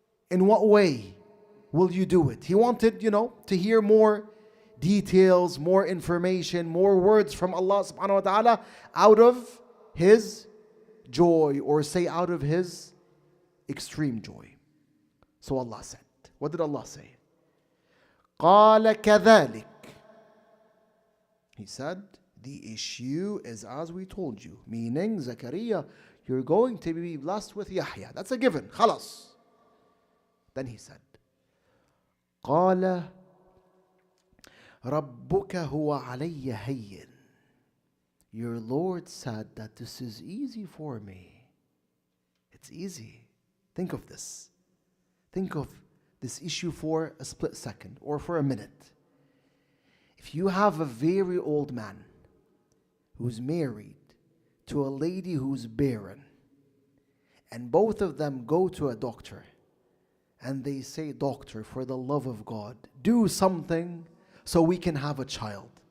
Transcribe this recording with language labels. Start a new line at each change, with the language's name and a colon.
English: In what way will you do it? He wanted, to hear more details, more information, more words from Allah subhanahu wa ta'ala out of his joy, or say out of his extreme joy. So Allah said, what did Allah say?
Arabic: قَالَ كَذَلِكَ.
English: He said, the issue is as we told you, meaning Zakaria, you're going to be blessed with Yahya. That's a given. خلاص. Then he said,
Arabic: قال ربك هو علي هين.
English: Your Lord said that this is easy for me. It's easy. Think of this. Think of this issue for a split second or for a minute. If you have a very old man who's married to a lady who's barren, and both of them go to a doctor, and they say, doctor, for the love of God, do something so we can have a child.